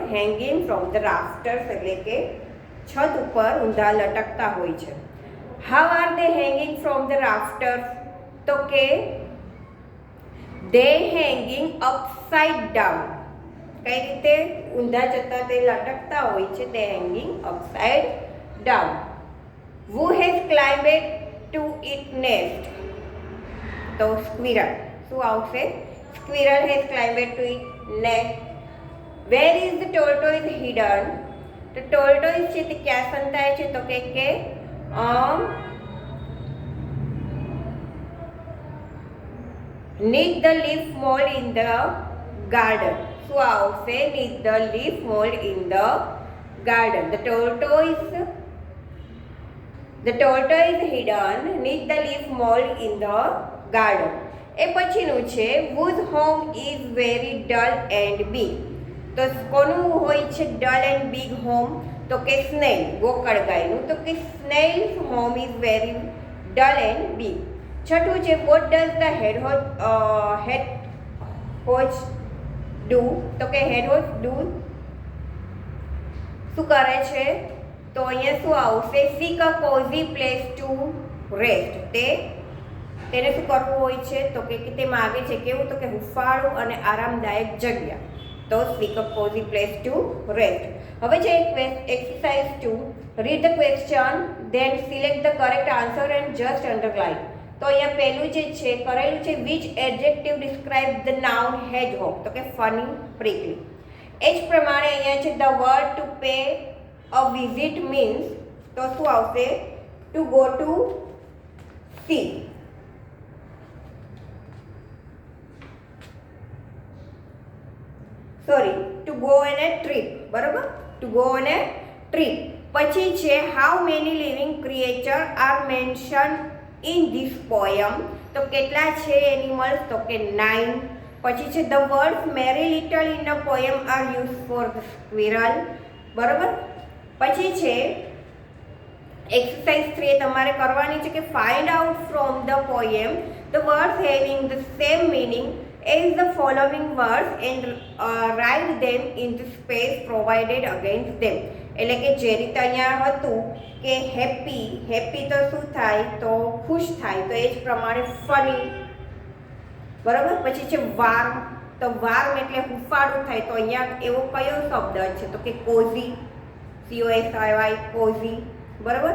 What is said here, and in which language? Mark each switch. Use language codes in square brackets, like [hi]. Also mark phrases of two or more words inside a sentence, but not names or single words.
[en] hanging from the rafters [gu] એટલે કે છત ઉપર ઊંધા લટકતા હોય છે. [en] how are they hanging from the rafters? [gu] તો કે [en] they hanging upside down. [gu] કઈ રીતે ઊંધા જતા તે લટકતા હોય છે? [en] they hanging upside down. Who has climbed to its nest? [gu] તો squirrel. શું આવશે? [en] Squirrel has climbed to its nest. Where is the tortoise hidden? [gu] તો tortoise છે તે ક્યાં સંતાય છે? તો કે [en] neath the leaf mold in the garden. [gu] શું આવશે? [en] neath the leaf mold in the garden. The tortoise hidden neath the leaf mold in the garden. [gu] એ પછીનું છે [en] whose home is very dull and big. [gu] તો કોનું હોય છે [en] dull and big home? [gu] તો કે સ્નેલ, ગોકળ ગાયનું. તો કે [en] snail's home is very dull and big. [gu] છઠ્ઠું છે [en] what does the hedgehog do? [gu] તો કે [en] hedgehog do [gu] શું કરે છે? તો અહીંયા શું આવશે? [en] seek a cozy place to rest. [gu] તેને શું કરવું હોય છે? તો કે તે માગે છે કેવું? તો કે હુંફાળું અને આરામદાયક જગ્યા. [en] તો seek a cozy place to rest. [gu] હવે છે exercise 2. [en] read the question then select the correct answer and just underline. [gu] તો અહીંયા પહેલું જે છે કરેલું છે [en] which adjective describe the noun hedgehog? [gu] તો કે [en] funny, prickly. [gu] એ જ પ્રમાણે અહીંયા છે [en] the word to pay a visit means. [gu] તો શું આવશે? [en] to go to see. Sorry, to go on a trip, બરાબર. to go on a trip. [gu] પછી છે [en] how many living creatures are mentioned in this poem? [gu] તો કેટલા છે એનિમલ્સ? તો કે 9. પછી છે [en] the words merry little in the poem are used for the squirrel, [gu] બરાબર. પછી છે [en] exercise 3 [gu] તમારે કરવાની છે કે [en] find out from the poem the words having the same meaning as the following words and write them in the space provided against them. [gu] એટલે કે જે રીતે અહીંયા હતું કે હેપી તો શું થાય? તો ખુશ થાય. તો એ જ પ્રમાણે ફની, બરાબર. પછી છે વાર્મ. તો વાર્મ એટલે હુંફાળું થાય. તો અહીંયા એવો કયો શબ્દ છે? તો કે કોઝી, COSY, કોઝી, બરાબર.